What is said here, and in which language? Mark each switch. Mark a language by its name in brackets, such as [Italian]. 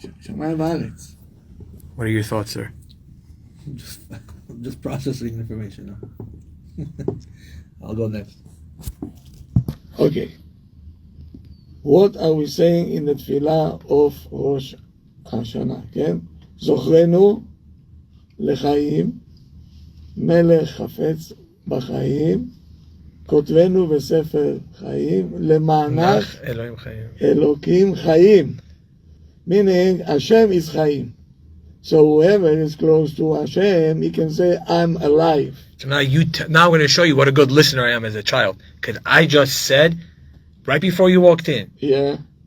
[Hebrew] Shamayim Va'aretz. [English] What are your thoughts, sir? I'm just processing information now. I'll go next. Okay. What are we saying in the tefillah of Rosh Hashanah? [Hebrew] כן? זוכרנו לחיים, מלך חפץ בחיים, כותבנו בספר חיים, למענך Elohim Chayim. Elokim Chaim. [English] Meaning, Hashem is Chaim. So whoever is close to Hashem, he can say, I'm alive. So now now I'm going to show you what a good listener I am as a child. Because I just said, right before you walked in, Yeah?